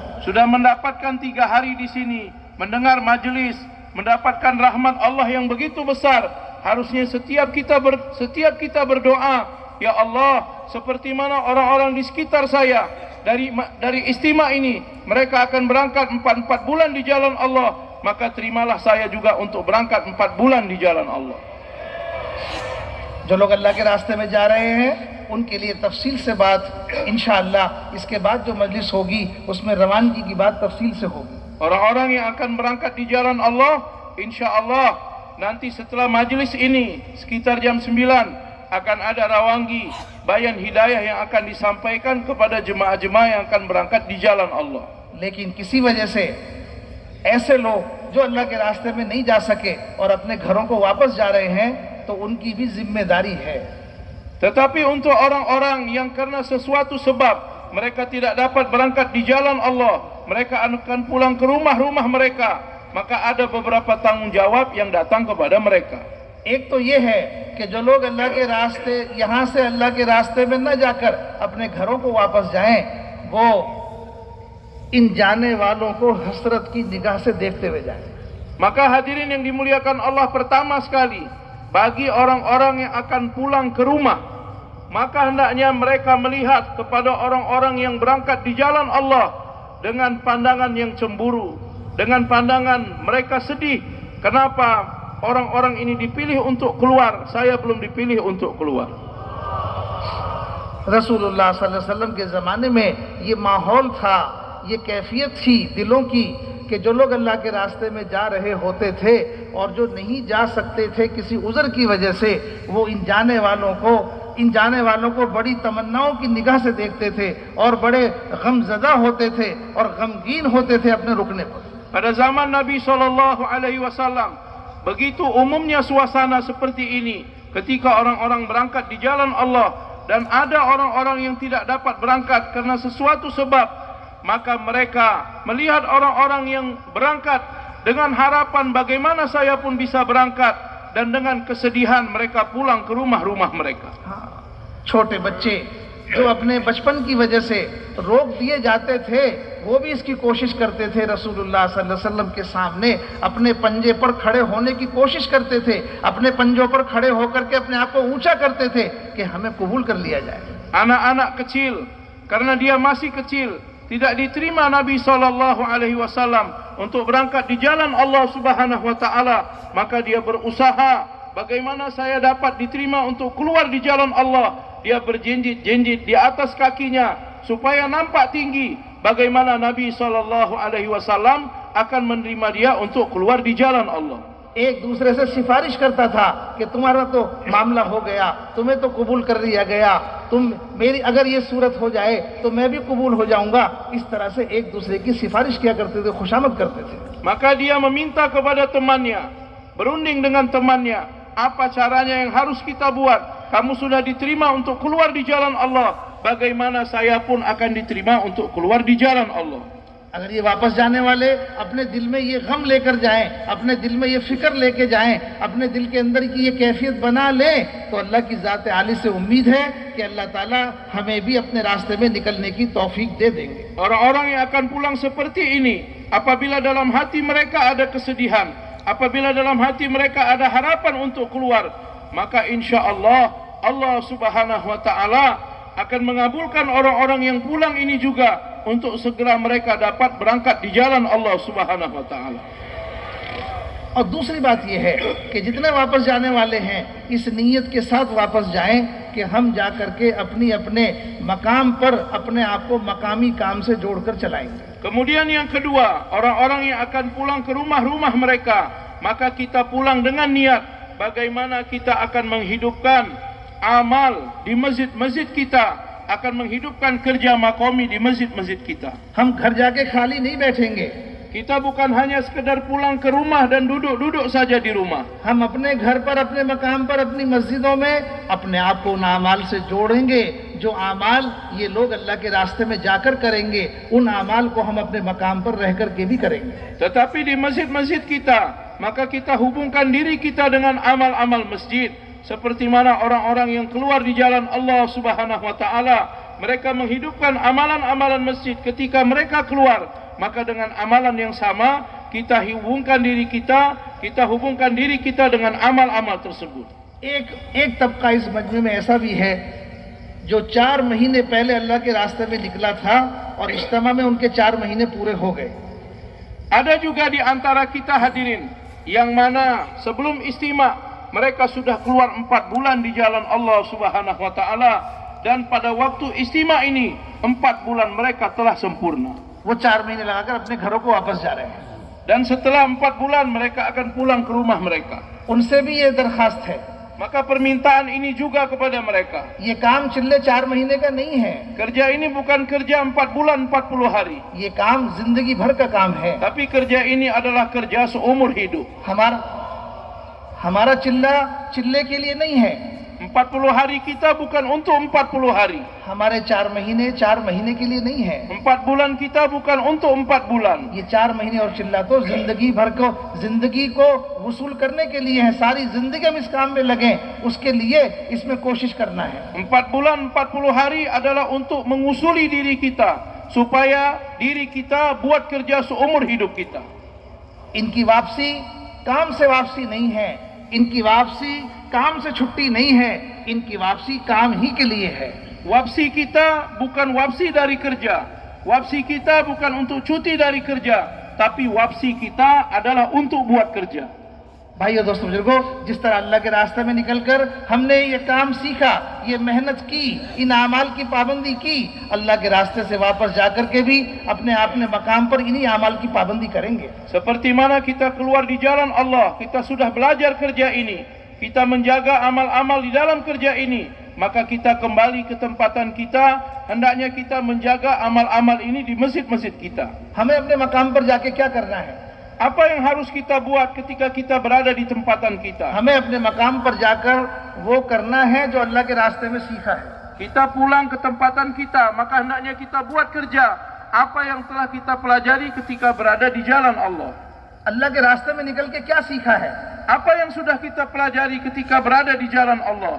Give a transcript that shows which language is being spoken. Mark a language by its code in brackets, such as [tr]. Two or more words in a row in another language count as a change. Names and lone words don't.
[ms] Sudah mendapatkan 3 hari di sini, mendengar majelis, mendapatkan rahmat Allah yang begitu besar. Harusnya setiap kita berdoa, ya Allah, seperti mana orang-orang di sekitar saya dari istimewa ini, mereka akan berangkat 4 bulan di jalan Allah, maka terimalah saya juga untuk berangkat 4 bulan di jalan Allah. [ur] جو لوگ اللہ کے راستے میں جا رہے ہیں ان کے لیے تفصیل سے بات ان شاء اللہ اس کے بعد جو مجلس ہوگی اس میں روانگی کی بات تفصیل سے ہوگی. [ms] Orang-orang yang akan berangkat di jalan Allah, insyaallah nanti setelah majelis ini sekitar jam 9 akan ada rawangi bayan hidayah yang akan disampaikan kepada jemaah-jemaah yang akan berangkat di jalan Allah. [ur] لیکن کسی وجہ سے ایسے لوگ جو اللہ کے راستے میں نہیں جا سکے اور اپنے گھروں کو واپس جا رہے ہیں تو ان کی بھی ذمہ داری ہے. [ms] Tetapi untuk orang-orang yang karena sesuatu sebab mereka tidak dapat berangkat di jalan Allah, mereka akan pulang ke rumah-rumah mereka, maka ada beberapa tanggung jawab yang datang kepada mereka. [ur] ایک تو یہ ہے کہ جو لوگ اللہ کے راستے یہاں سے اللہ کے راستے میں نہ جا کر اپنے گھروں کو واپس جائیں، وہ ان جانے والوں کو حسرت کی نگاہ سے دیکھتے ہوئے جائیں. [ms] Maka hadirin yang dimuliakan Allah, pertama sekali bagi orang-orang yang akan pulang ke rumah, maka hendaknya mereka melihat kepada orang-orang yang berangkat di jalan Allah dengan pandangan yang cemburu, dengan pandangan mereka sedih. Kenapa orang-orang ini dipilih untuk keluar, saya belum dipilih untuk keluar. [ur] रसूलुल्लाह [ar] صلى الله عليه وسلم [ur] کے زمانے میں یہ ماحول تھا، یہ کیفیت تھی دلوں کی کہ جو لوگ اللہ کے راستے میں جا رہے ہوتے تھے اور جو نہیں جا سکتے تھے کسی عذر کی وجہ سے، وہ ان جانے والوں کو بڑی تمناؤں کی نگاہ سے دیکھتے تھے اور بڑے غمزدہ ہوتے تھے اور غمگین ہوتے تھے اپنے رکنے پر. [ms] Pada zaman Nabi SAW, begitu umumnya suasana seperti ini ketika orang-orang berangkat di jalan Allah dan ada orang-orang yang tidak dapat berangkat karena sesuatu sebab, maka mereka melihat orang-orang yang berangkat dengan harapan bagaimana saya pun bisa berangkat, dan dengan kesedihan mereka pulang ke rumah-rumah mereka. [ur] چھوٹے بچے جو اپنے بچپن کی وجہ سے روک دیے جاتے تھے، وہ بھی اس کی کوشش کرتے تھے، رسول اللہ [ar] صلى الله عليه وسلم [ur] کے سامنے اپنے پنجے پر کھڑے ہونے کی کوشش کرتے تھے، اپنے پنجوں پر کھڑے ہو کر کے اپنے آپ کو اونچا کرتے تھے کہ ہمیں قبول کر لیا جائے. [ms] Anak-anak kecil, karena dia masih kecil, tidak diterima Nabi SAW untuk berangkat di jalan Allah [ar] سبحانه وتعالى, [ms] maka dia berusaha bagaimana saya dapat diterima untuk keluar di jalan Allah. Dia berjenjit-jenjit di atas kakinya supaya nampak tinggi bagaimana Nabi SAW akan menerima dia untuk keluar di jalan Allah. [ur] ایک دوسرے سے سفارش کرتا تھا کہ تمہارا تو معاملہ ہو گیا، تمہیں تو قبول کر لیا گیا، میری اگر یہ صورت ہو جائے تو میں بھی قبول ہو جاؤں گا. اس طرح سے ایک دوسرے کی سفارش کیا کرتے تھے، خوشامد کرتے تھے. [ms] Maka dia meminta kepada temannya, berunding dengan temannya, apa caranya yang harus kita buat? Kamu sudah diterima untuk keluar di jalan Allah, bagaimana saya pun akan diterima untuk keluar di jalan Allah. [ur] اگر یہ واپس جانے والے اپنے دل میں یہ غم لے کر جائیں، اپنے دل میں یہ فکر لے کے جائیں، اپنے دل کے اندر کی یہ کیفیت بنا لیں، تو اللہ کی ذات عالی سے امید ہے کہ اللہ تعالیٰ ہمیں بھی اپنے راستے میں نکلنے کی توفیق دے دیں گے. [ms] Orang-orang yang akan pulang seperti ini, apabila dalam hati mereka ada kesedihan, apabila dalam hati mereka ada harapan untuk keluar, maka [ar] إن شاء الله الله سبحانه وتعالى [ms] akan mengabulkan orang-orang yang pulang ini juga untuk segera mereka dapat berangkat di jalan Allah [ar] سبحانه وتعالى. [ur] اور دوسری بات یہ ہے کہ جتنے واپس جانے والے ہیں اس نیت کے ساتھ واپس جائیں کہ ہم جا کر کے اپنے مقام پر اپنے آپ کو مقامی کام سے جوڑ کر چلائیں گے. [ms] Kemudian yang kedua, orang-orang yang akan pulang ke rumah-rumah mereka, maka kita pulang dengan niat bagaimana kita akan menghidupkan amal di masjid-masjid kita, akan menghidupkan kerja makomi di masjid-masjid kita. [ur] ہم گھر جا کے خالی نہیں بیٹھیں گے, [ms] Kita bukan hanya sekedar pulang ke rumah dan duduk-duduk saja di rumah. [ur] ہم اپنے گھر پر، اپنے مقام پر، اپنی مسجدوں میں اپنے آپ کو ان اعمال سے جوڑیں گے، جو اعمال یہ لوگ اللہ کے راستے میں جا کر کریں گے، ان اعمال کو ہم اپنے مقام پر رہ کر کے بھی کریں گے. [ms] Tetapi di masjid-masjid kita, maka kita hubungkan diri kita dengan amal-amal masjid. Seperti mana orang-orang yang keluar di jalan Allah [ar] سبحانه وتعالى, [ms] mereka menghidupkan amalan-amalan masjid ketika mereka keluar. Maka dengan amalan yang sama, kita hubungkan diri kita dengan amal-amal tersebut. [ur] ایک طبقہ اس مجمع میں ایسا بھی ہے جو 4 مہینے پہلے اللہ کے راستے میں نکلا تھا اور اجتماع میں ان کے 4 مہینے پورے ہو گئے. [ms] Ada juga di antara kita hadirin yang mana sebelum istima mereka sudah keluar 4 bulan di jalan Allah [ar] سبحانه وتعالى, [ms] dan pada waktu istima ini 4 bulan mereka telah sempurna. [ur] وہ 4 مہینے لگا کر اپنے گھروں کو واپس جا رہے ہیں. [ms] Dan setelah 4 bulan mereka akan pulang ke rumah mereka. [ur] ان سے بھی یہ درخواست ہے, [ms] Maka permintaan ini juga kepada mereka. [ur] یہ کام چلے 4 مہینے کا نہیں ہے, [ms] Kerja ini bukan kerja 4 bulan 40 hari. [ur] یہ کام زندگی بھر کا کام ہے. [ms] Tapi kerja ini adalah kerja seumur hidup. [ur] ہمارا چلے کے لیے نہیں ہے, [ms] 40 hari kita bukan untuk 40 hari. [ur] ہمارے 4 مہینے کے لیے نہیں ہے. [ms] 4 bulan kita bukan untuk 4 bulan. [ur] یہ 4 مہینے اور چلہ تو زندگی بھر کو، زندگی کو وصول کرنے کے لیے ہے. ساری زندگی ہم اس کام میں لگے، اس کے لیے اس میں کوشش کرنا ہے. [ms] 4 bulan 40 hari adalah untuk mengusuli diri kita, supaya diri kita buat kerja seumur hidup kita. [ur] ان کی واپسی کام سے واپسی نہیں ہے، ان کی واپسی کام سے چھٹی نہیں ہے، ان کی واپسی کام ہی کے لیے ہے. [ms] Wapsi kita bukan wapsi dari kerja. Wapsi kita bukan untuk cuti dari kerja, tapi wapsi kita adalah untuk buat kerja. [ur] بھائیو دوستو بزرگو، جس طرح اللہ کے راستے میں نکل کر ہم نے یہ کام سیکھا، یہ محنت کی، ان اعمال کی پابندی کی، اللہ کے راستے سے واپس جا کر کے بھی اپنے مقام پر انہی اعمال کی پابندی کریں گے. [ms] Seperti mana kita keluar di jalan Allah, kita sudah belajar kerja ini, kita menjaga amal-amal di dalam kerja ini, maka kita kembali ke tempatan kita, hendaknya kita menjaga amal-amal ini di masjid-masjid kita. [ur] ہمیں اپنے مقام پر جا کے کیا کرنا ہے? [ms] Apa yang harus kita buat ketika kita berada di tempatan kita? [ur] ہمیں اپنے مقام پر جا کر وہ کرنا ہے جو اللہ کے راستے میں سیکھا ہے. [ms] Kita pulang ke tempatan kita, maka hendaknya kita buat kerja apa yang telah kita pelajari ketika berada di jalan Allah. [ur] اللہ کے راستے میں نکل کے کیا سیکھا ہے? [ms] Apa yang sudah kita pelajari ketika berada di jalan Allah?